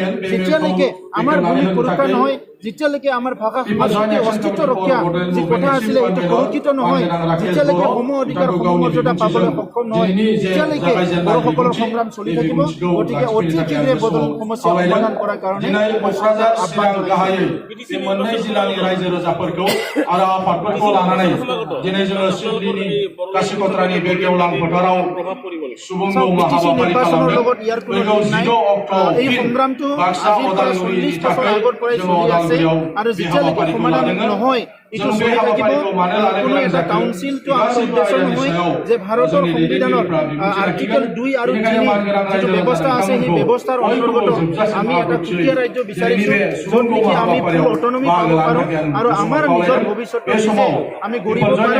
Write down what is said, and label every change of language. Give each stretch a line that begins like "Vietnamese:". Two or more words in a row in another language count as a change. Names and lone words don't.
Assamese: যেতিয়ালৈকে আমাৰ ভূমি সুৰক্ষা নহয়, যেতিয়ালৈকে আমাৰ ভাষা সংস্কৃতি অস্তিত্ব ৰক্ষা যি কথা আছিলে এইটো সুৰক্ষিত নহয়, যেতিয়ালৈকে সম অধিকাৰ সমমৰ্যাদা পাবলৈ সক্ষম নহয়, তেতিয়ালৈকে বড়োসকলৰ সংগ্ৰাম চলি থাকিব। গতিকে অতি শীঘ্ৰে বড়োলেণ্ড সমস্যা সমাধান কৰাৰ কাৰণে মই চৰকাৰক আহ্বান জনাইছোঁ।
Bodo: मोननै जिल्लानि रायजो राजाफोरखौ आरो आफादफोरखौ लानानै दिनै जोङो सिडनीनि कासिकत्रानि बे गेवलां फोथाराव सुबुं दौमा हाबाफारि खालामदों। फैगौ 16 अक्ट'आव बाक्सा उदालगुरिनि थाखाय जोङो उदालगुरियाव बे हाबाफारिखौ लादों।
Assamese: এইটো চলি থাকিব। কোনো এটা কাউন্সিলটো আমাৰ উদ্দেশ্য নহয় যে ভাৰতৰ সংবিধানৰ আৰ্টিকেল 2 আৰু 3 যিটো ব্যৱস্থা আছে সেই ব্যৱস্থাৰ অন্তৰ্গত আমি এটা সুকীয়া ৰাজ্য বিচাৰিছোঁ য'ত নেকি আমি ফুল অটনমি পাব পাৰোঁ আৰু আমাৰ নিজৰ ভৱিষ্যতটো নিজে আমি গঢ়িব পাৰোঁ।